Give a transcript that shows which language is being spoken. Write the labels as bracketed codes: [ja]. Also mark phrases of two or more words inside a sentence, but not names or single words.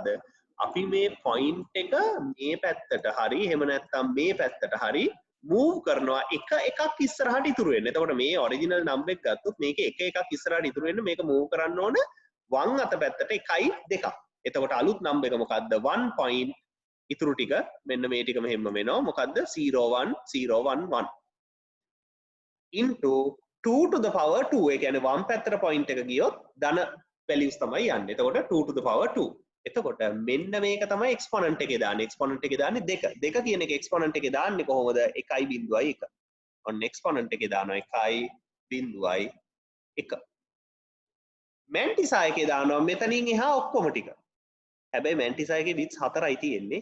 [si] අපි මේ point එක මේ පැත්තට හරි එහෙම නැත්නම් මේ පැත්තට හරි move කරනවා එක එකක් ඉස්සරහට ඉතුරු වෙන්න. එතකොට මේ [en] original number [si] එක ගත්තොත් මේක එක එකක් ඉස්සරහට ඉතුරු වෙන්න මේක move කරන්න ඕන වම් අත පැත්තට 1 2. එතකොට අලුත් number එක මොකද්ද? 1 point ඉතුරු ටික මෙන්න මේ ටික මෙහෙම වෙනවා. මොකද්ද? [en] 0 1 0 1 1 into 2 to the power 2. [si] ඒ කියන්නේ වම් පැත්තට point එක ගියොත් ධන values තමයි යන්නේ. එතකොට [en] 2 to the power 2. [si] එතකොට මෙන්න මේක තමයි exponent එකේ දාන්නේ. exponent එකේ දාන්නේ 2. 2 කියන එක exponent එකේ දාන්නේ කොහොමද? 1.1. ඔන්න exponent එකේ දානවා 1.1. මැන්ටිසා එකේ දානවා මෙතනින් එහා ඔක්කොම ටික. හැබැයි මැන්ටිසා එකේ bits 4යි තියෙන්නේ.